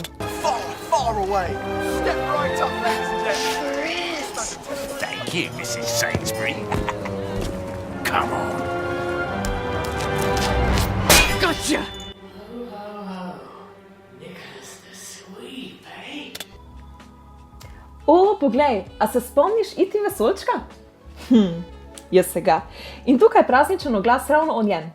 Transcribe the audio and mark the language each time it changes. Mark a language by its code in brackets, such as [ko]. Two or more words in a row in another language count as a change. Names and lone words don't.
[en] Far away. Step right up next, Jen. Thank you, Mrs. Sainsbury. Come on. Gotcha! Nicholas the Sweep, eh? [sl] O, poglej, a se spomniš Iti vesoljčka? Jaz se ga. In tukaj prazničen oglas ravno o njem.